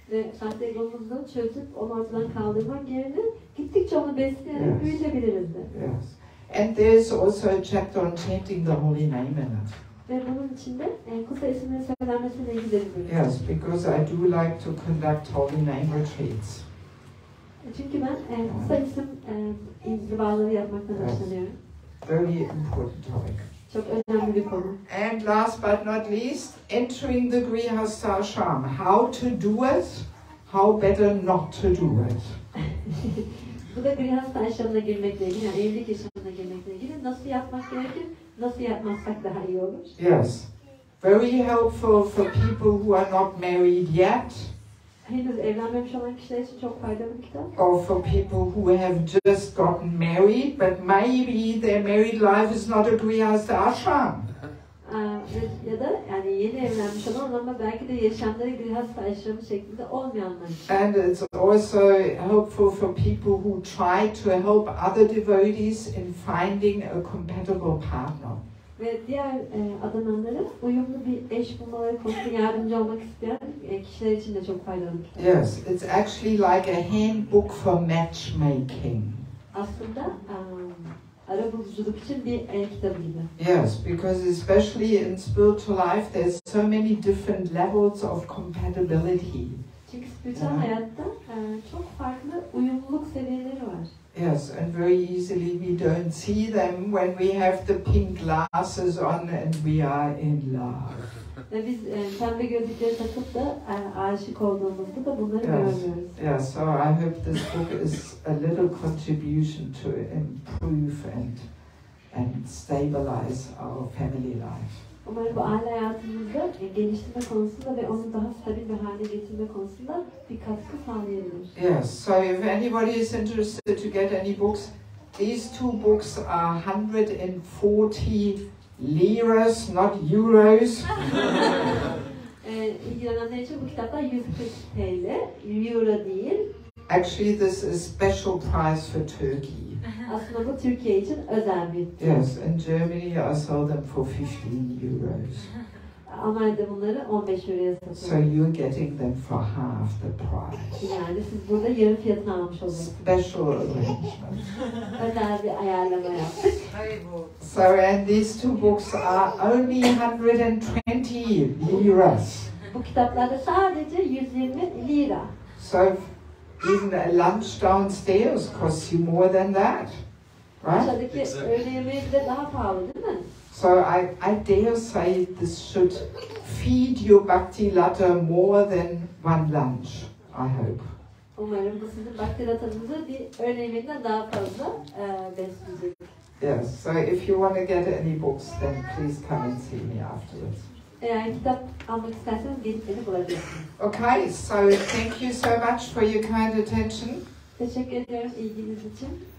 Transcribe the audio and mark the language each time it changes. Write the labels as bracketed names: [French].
[Turkish] Ve sahte egomuzu çözüp onu ortadan kaldırmak yerine gittikçe onu besleyerek büyütebiliriz de. [English] Yes. And there's also a chapter on chanting the holy name in it. [Turkish] Ve bunun içinde kutsal isimlerin söylenmesiyle ilgili bir bölüm. [English] Yes, because I do like to conduct holy name retreats. [Turkish] Çünkü ben kutsal isim inzivaları yapmaktan hoşlanıyorum. [English] Very important topic. [Turkish] Çok önemli bir konu. [English] And last but not least, entering the grihastha ashram. How to do it, how better not to do it. [Turkish] Bu da grihastha ashramına girmekle ilgili, yani evlilik yaşamına girmekle ilgili. Nasıl yapmak gerekir, nasıl yapmazsak daha iyi olur. [English] Yes, very helpful for people who are not married yet. [Turkish] Henüz evlenmemiş olan kişiler için çok faydalı bir kitap. [English] Or for people who have just gotten married, but maybe their married life is not a grihastha ashram. [Turkish] Ya da yani yeni evlenmiş olan ama belki de yaşamları grihastha ashramı şeklinde olmayanlar için. [English] And it's also helpful for people who try to help other devotees in finding a compatible partner. [Turkish] Ve diğer adananların uyumlu bir eş bulmaları konusunda yardımcı olmak isteyen kişiler için de çok faydalı bir kitap. [English] Yes, it's actually like a handbook for matchmaking. [Turkish] Aslında arabuluculuk için bir kitabı gibi. [English] Yes, because especially in spiritual life there's so many different levels of compatibility. [Turkish] Çünkü spiritüel hayatta çok farklı uyumluluk seviyeleri var. [English] Yes, and very easily we don't see them when we have the pink glasses on and we are in love. [Turkish] Ve biz pembe gözlükleri takıp da aşık olduğumuzda da bunları görmüyoruz. [English] Yes, so I hope this book is a little contribution to improve and stabilize our family life. [Turkish] Umarım bu aile hayatımızda geliştirme konusunda ve onu daha stabil bir hale getirme konusunda bir katkı sağlayabilir. [English] Yes, so if anybody is interested to get any books, these two books are 140 liras, not euros. [Turkish] İlgilenenler için bu kitaplar 140 TL, euro değil. [English] Actually, this is special price for Turkey. [Turkish] Aslında bu Türkiye için özel bir. [English] Yes, in Germany I sell them for 15 euros. [Turkish] Almanya'da bunları 15 euroya [English] So [Turkish] satıyoruz. [English] you're getting them for half the price. [Turkish] Yani siz burada yarı fiyatını almış oluyorsunuz. [English] Special arrangement. [Turkish] Özel bir ayarlama yaptık. [English] So, and these two books are only 120 liras. [Turkish] Bu kitaplarda sadece 120 lira. [English] So even a lunch downstairs costs you more than that. Right? [Turkish] Aşağıdaki öğle yemeği bile daha pahalı değil mi? [English] So I dare say this should feed your bhakti ladder more than one lunch, I hope. [Turkish] Umarım bu sizin bhakti ratanızı bir öğle yemeğinden daha fazla besleyecek. [English] Yes, so if you want to get any books, then please come and see me afterwards. [Turkish] Eğer kitap almak isterseniz gelip beni bulabilirsiniz. [English] Okay, so thank you so much for your kind attention. [Turkish] Teşekkür ediyorum ilginiz için.